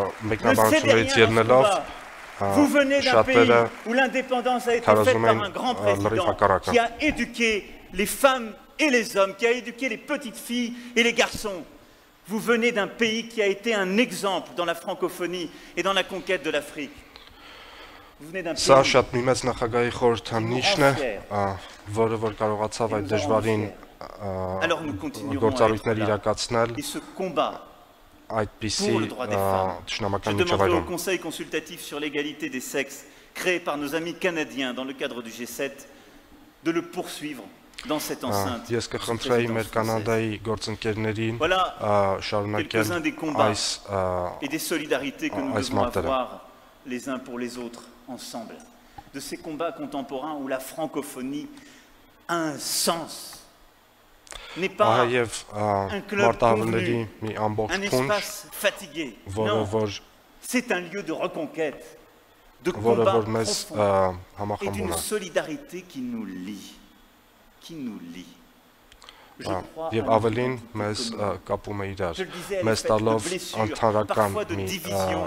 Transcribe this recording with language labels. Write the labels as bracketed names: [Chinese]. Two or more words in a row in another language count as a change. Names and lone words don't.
[French] Ne cédez rien dans ce combat. Vous venez d'un pays où l'indépendance a été faite par un grand président qui a éduqué les femmes et les hommes, qui a éduqué les petites filles et les garçons. Vous venez d'un pays qui a été un exemple dans la francophonie et dans la conquête de l'Afrique. Vous venez d'un pays [Armenian] Սա շատ մի մեծ նախագահի խորհրդանիշն է, որը որ կարողացավ այդ դժվարին գործառույթներ իրականացնել այդպիսի ճշնամական միջավայրում։ [French] Je demanderai au Conseil consultatif sur l'égalité des sexes, créé par nos amis canadiens dans le cadre du G7, de le poursuivre dans cette enceinte. [Armenian] Ես կխնդրեի մեր կանադայի գործընկերներին շարունակել այս [French] et des solidarités que nous devons avoir les uns pour les autres ensemble, de ces combats contemporains où la francophonie a un sens, n'est pas un club convenu, un espace fatigué, non, c'est un lieu de reconquête, de combat profond et d'une solidarité qui nous lie, Je crois à parfois de division.